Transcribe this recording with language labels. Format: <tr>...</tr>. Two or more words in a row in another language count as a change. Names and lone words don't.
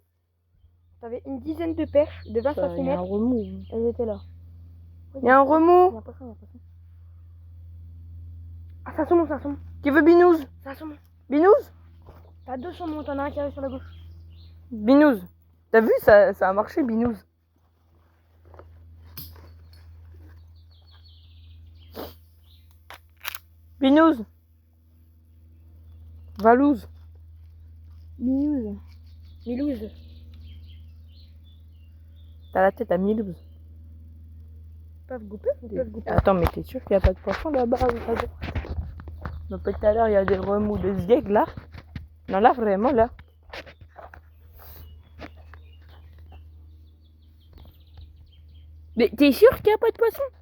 <fr>T'avais une dizaine de perches de 20 cm. Il y a un remous. Elles étaient là. Il y a un remous. Il y a un poisson. Ah, c'est un saumon. Qui veut binouse? C'est un saumon. Binouse? T'as 2 saumons, t'en as un qui arrive sur la gauche. Binouse. T'as vu, ça a marché, binouse. Binouse. Valouse. Milouse. T'as la tête à Milouse. Paf goût paf ou paf goût paf? Attends, mais t'es sûr qu'il n'y a pas de poisson là-bas? Depuis tout à l'heure, il y a des remous de ziègle là. Non, là, vraiment, là. Mais t'es sûr qu'il n'y a pas de poisson?</fr>